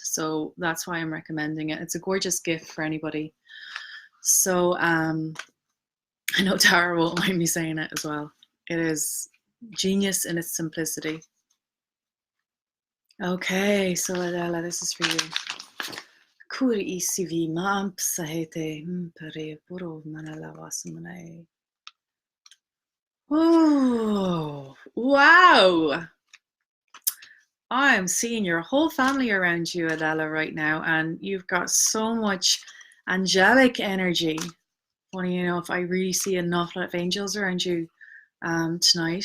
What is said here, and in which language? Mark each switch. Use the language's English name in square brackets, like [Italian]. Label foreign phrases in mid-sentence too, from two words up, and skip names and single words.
[English] So that's why I'm recommending it. It's a gorgeous gift for anybody. So I know Tara won't mind me saying it as well. It is genius in its simplicity. Okay, so Adela, this is for you. Kur isivi mamp sahete pere puro manalawasamane. Oh, wow. I'm seeing your whole family around you, Adela, right now, and you've got so much angelic energy. Want to know if I really see an awful lot of angels around you tonight?